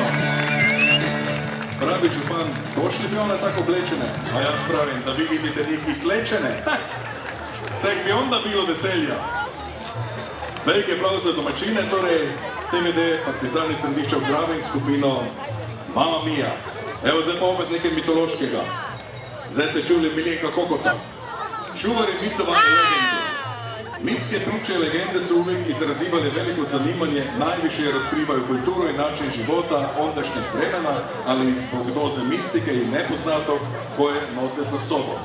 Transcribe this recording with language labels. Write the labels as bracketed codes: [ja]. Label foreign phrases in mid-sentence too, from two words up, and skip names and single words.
[sl] Pravi župan, došli bi one tako oblečene, a jaz pravim, da vi vidite njih izlečene. Tek bi onda bilo veselja. Veliki aplauz za domačine, torej DVD, Partizan iz Središča ob Dravi in skupino Mama Mia. Evo zdaj pa opet nekaj mitološkega. Zdaj ste čuli Miljenka Kokota. [hr] Čuvari mitova in legende. Mitske priče i legende su uvijek izrazivali veliko zanimanje, najviše jer otkrivaju kulturu i način života ondašnjeg vremena, ali i zbog doze mistike i nepoznatog koje nose sa sobom.